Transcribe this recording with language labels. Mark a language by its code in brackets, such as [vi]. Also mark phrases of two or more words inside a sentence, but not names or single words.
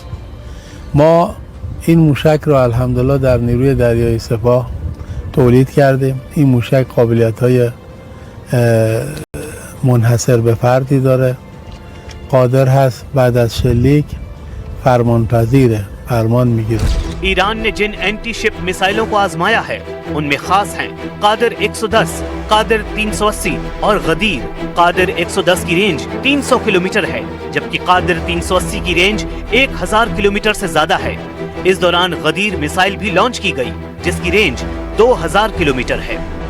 [fa] ما این موشک را الحمدلله در نیروی دریایی سپاه تولید کردیم. این موشک قابلیت‌های منحصر به فردی داره، قادر هست بعد از شلیک فرمانپذیره، فرمان میگیره. [hi] ईरान ने जिन [en] anti ship [hi] मिसाइलों को आजमाया है उनमें खास हैं कादिर 110, कादिर 380 और गदीर। कादिर 110 की रेंज 300 किलोमीटर है जबकि कादिर 380 की रेंज 1000 किलोमीटर से ज्यादा है। इस दौरान गदीर मिसाइल भी लॉन्च की गई जिसकी रेंज 2000 किलोमीटर है।